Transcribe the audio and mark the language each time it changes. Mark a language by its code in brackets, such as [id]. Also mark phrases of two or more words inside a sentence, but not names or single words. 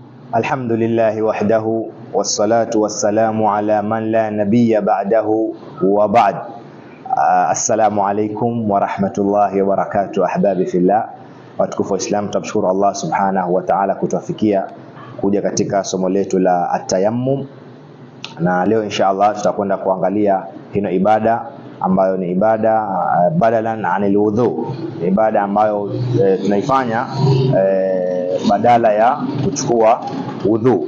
[ar] الحمد لله وحده والصلاة والسلام على من لا نبي بعده وبعد. السلام عليكم ورحمة الله وبركاته. أحبابي في الله, [sw] watukufu wa Islam, tumshukuru Allah [ar] سبحانه وتعالى [sw] kutuafikia kuja katika somo letu la at-tayammum, na leo inshallah tutakwenda kuangalia hino ibada ambayo ni ibada [ar] بدلا عن الوضوء, [sw] ibada ambayo tunaifanya badala ya kuchukua wudhu.